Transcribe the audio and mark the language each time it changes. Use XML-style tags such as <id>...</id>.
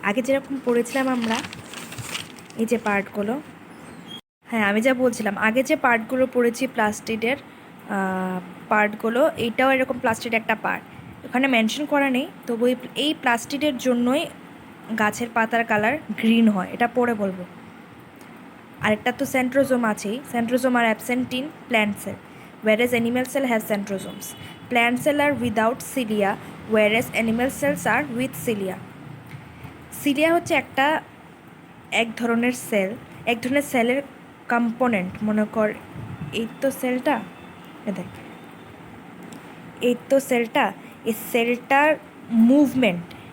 <bn>আগে যেরকম পড়েছিলাম আমরা এই যে পার্টগুলো, হ্যাঁ আমি যা বলছিলাম আগে যে পার্টগুলো পড়েছি প্লাস্টিডের পার্টগুলো, এইটাও এরকম প্লাস্টিড একটা পার্ট, ওখানে মেনশন করা নেই, তবু এই প্লাস্টিডের জন্যই গাছের পাতার কালার গ্রিন হয়, এটা পরে বলবো।</bn> <en>আরেকটা তো সেন্ট্রোজোম আছেই, centrosome are absent in plant cell whereas animal cell have centrosomes. Plant cell are without cilia whereas animal cells are with cilia.</en> <bn>Cilia হচ্ছে এক ধরনের সেলের কম্পোনেন্ট। মনে কর এই তো সেলটা, দেখ এই তো সেলটা, এই সেলটার মুভমেন্ট,</bn>